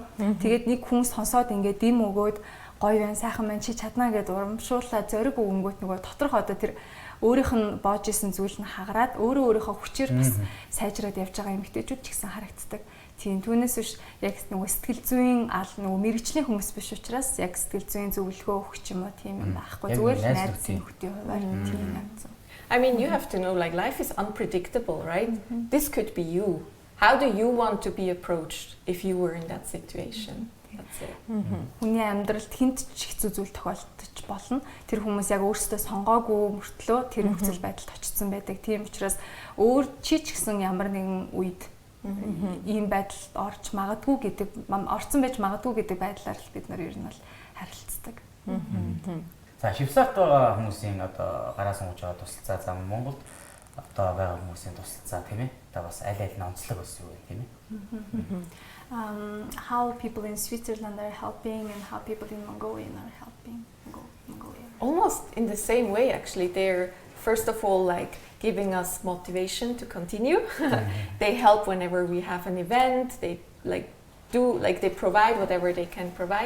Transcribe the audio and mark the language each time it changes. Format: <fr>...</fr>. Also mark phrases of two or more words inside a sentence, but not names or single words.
<mn>Тэгээд нэг хүн сонсоод ингээд дэм өгөөд гоё байна, сайхан байна, чи чадна гэдээ урамшууллаа зориг өгөнгөт нөгөө доторх одоо тэр өөрийнх нь боож исэн зүйл нь хагараад өөрийнхөө хүчээр бас сайжраад явж байгаа эмэгтэйчүүд ч гэсэн харагддаг. Тийм түүнээс биш яг нөгөө сэтгэл зүйн нөгөө мэрэгжлийн хүмүүс биш учраас яг сэтгэл зүйн зөвлөгөө өгч юм уу тийм юм байхгүй. Зүгээр л найзын нөхдийн хуваар тийм юм.</mn> <en>I mean, you have to know, like, life is unpredictable, right? This could be you. How do you want to be approached if you were in that situation? That's it.</en> <mn>Хүний амьдралд хинт ч хэцүү зүйл тохиолдож болно. Тэр хүмүүс яг өөрсдөө сонгоогүй мөртлөө тэр нөхцөл байдалд очсон байдаг. Тийм учраас өөр чи ч гэсэн ямар нэгэн үед ийм байдалд орж магадгүй гэдэг, орцсон байж магадгүй гэдэг байдлаар л бид нар ер нь бол харилцдаг. За Швейцарт байгаа хүмүүсийн одоо гараа сунгаж байгаа тусалцаа зам Монголд одоо байгаа хүмүүсийн тусалцаа тийм ээ. Одоо бас аль аль нь онцлог бас юу вэ тийм ээ.</mn> <en>How people in Switzerland are helping and how people in Mongolia are helping Mongolia. Almost in the same way actually. They're first of all like giving us motivation to continue. They help whenever we have an event. They like they provide whatever they can provide.</en>